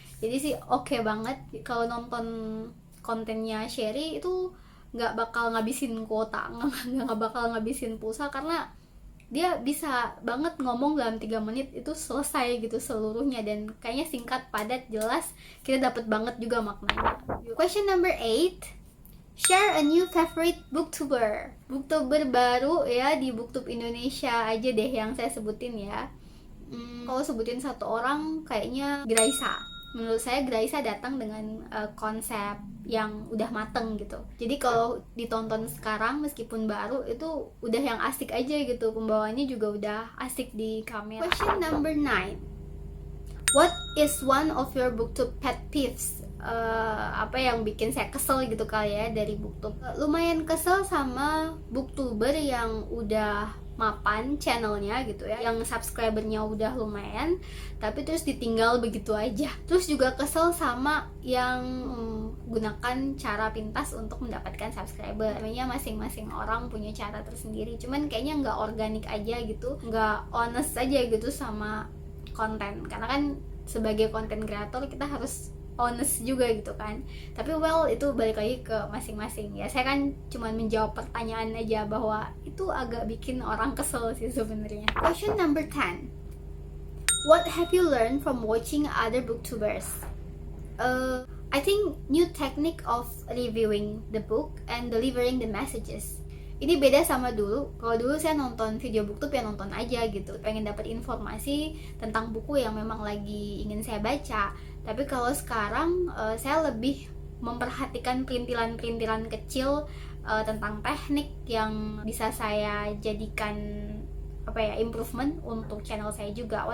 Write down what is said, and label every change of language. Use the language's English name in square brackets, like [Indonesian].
[Indonesian] Jadi sih oke banget kalau nonton kontennya Sherry itu nggak bakal ngabisin kuota, nggak bakal ngabisin pulsa, karena dia bisa banget ngomong dalam 3 menit itu selesai gitu seluruhnya, dan kayaknya singkat, padat, jelas, kita dapat banget juga maknanya. [English] Question number 8. Share a new favorite booktuber. [Indonesian] Booktuber baru ya di Booktube Indonesia aja deh yang saya sebutin ya. Kalau sebutin satu orang kayaknya Graisa. Menurut saya Graisa datang dengan konsep yang udah mateng gitu. Jadi kalau ditonton sekarang meskipun baru itu udah yang asik aja gitu. Pembawaannya juga udah asik di kamera. [English] Question number 9. What is one of your booktube pet peeves? [Indonesian] Apa yang bikin saya kesel gitu kali ya dari booktube. Lumayan kesel sama booktuber yang udah mapan channelnya gitu ya, yang subscribernya udah lumayan tapi terus ditinggal begitu aja. Terus juga kesel sama yang gunakan cara pintas untuk mendapatkan subscriber. Namanya masing-masing orang punya cara tersendiri, cuman kayaknya nggak organik aja gitu, nggak honest aja gitu sama konten. Karena kan sebagai konten kreator kita harus honest juga gitu kan. Tapi well itu balik lagi ke masing-masing ya. Saya kan cuma menjawab pertanyaan aja, bahwa itu agak bikin orang kesel sih sebenarnya. [English] Question number 10. What have you learned from watching other booktubers? I think new technique of reviewing the book and delivering the messages. [Indonesian] Ini beda sama dulu. Kalau dulu saya nonton video booktube ya nonton aja gitu, pengen dapat informasi tentang buku yang memang lagi ingin saya baca. Tapi kalau sekarang saya lebih memperhatikan perintilan-perintilan kecil tentang teknik yang bisa saya jadikan improvement untuk channel saya juga.